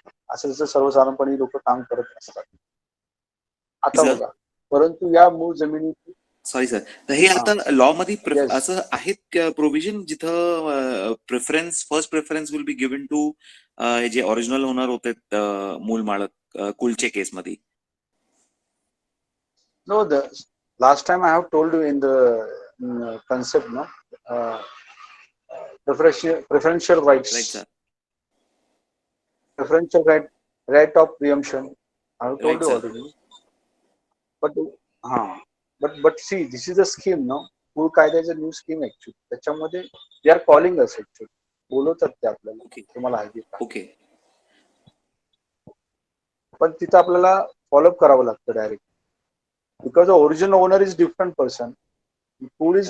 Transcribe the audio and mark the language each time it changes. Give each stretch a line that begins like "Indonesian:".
Marathi: असं जसं सर्वसाधारणपणे लोक काम करत असतात. आता बघा, परंतु या मूळ जमिनी, सॉरी सर, तर हे आता लॉ मध्ये
English: Yes.
Marathi: असं आहेत प्रोव्हिजन जिथं
English: first preference will be given to
Marathi: जे ओरिजिनल ओनर होते मूळ मालक कुलचे केस मध्ये.
English: No, the last time I have told you in the concept, no, preferential rights, right sir. preferential right of preemption. I have told Right, you sir. already. But see, this is a scheme, no.
Marathi: मूळ कायद्याचं new scheme actually, त्याच्यामध्ये
English: they are calling us actually,
Marathi: बोलवतात ते आपल्याला,
English: okay
Marathi: तुम्हाला हवी का.
English: Okay.
Marathi: पण तिथं आपल्याला फॉलोअप करावं लागतं direct,
English: because original owner is different person,
Marathi: कुळ इज